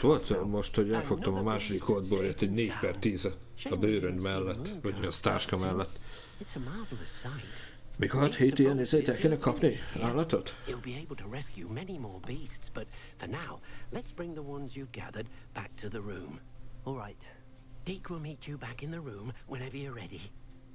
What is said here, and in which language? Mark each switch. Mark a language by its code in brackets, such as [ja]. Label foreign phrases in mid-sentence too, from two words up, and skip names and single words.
[hu] Ott volt most, hogy elfogtam a második hódborját egy 4/10 a bőrön mellett, vagy a táska mellett. Még 6-7 ilyen ezért el kéne kapni állatot? [en] You'll be able to rescue many more beasts, but for now, let's bring the ones you've gathered back to the room. All right. Deke will meet you back in the room whenever you're ready.